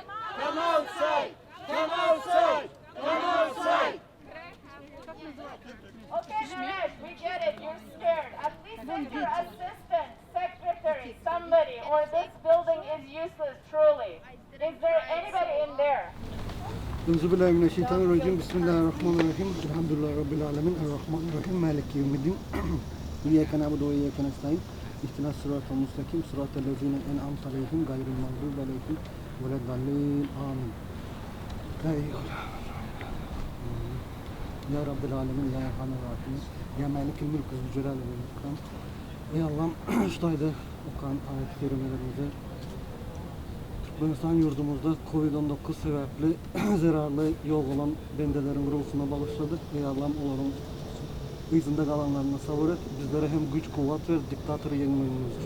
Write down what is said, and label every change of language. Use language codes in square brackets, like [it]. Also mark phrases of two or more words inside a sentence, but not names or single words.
[en] Come outside! Come outside! Come outside! Okay, Naresh, we get it. You're scared. At least send your assistant, secretary, somebody, or this building is useless, truly. Is there anybody in there? [ar] أعوذ بالله من الشيطان الرجيم بسم الله الرحمن الرحيم الحمد لله رب العالمين الرحمن الرحيم مالك يوم الدين إياك نعبد وإياك نستعين اهدنا الصراط المستقيم صراط الذين أنعمت عليهم غير المغضوب عليهم ولا الضالين آمين لا إله إلا يا رب العالمين يا أرحم الراحمين يا مالك الملك ذو الجلال والإكرام. [tr] Ey Allah'ım, şu ayda okuyan ayet-i kerimelerimize Türkmenistan yurdumuzda Covid-19 sebepli zararlı yol olan bendelerin ruhuna bağışladık. Ey Allah'ım, onların izinde kalanlarına sabır et. Bizlere hem güç, kuvvet ver, diktatörü yenmemiz için.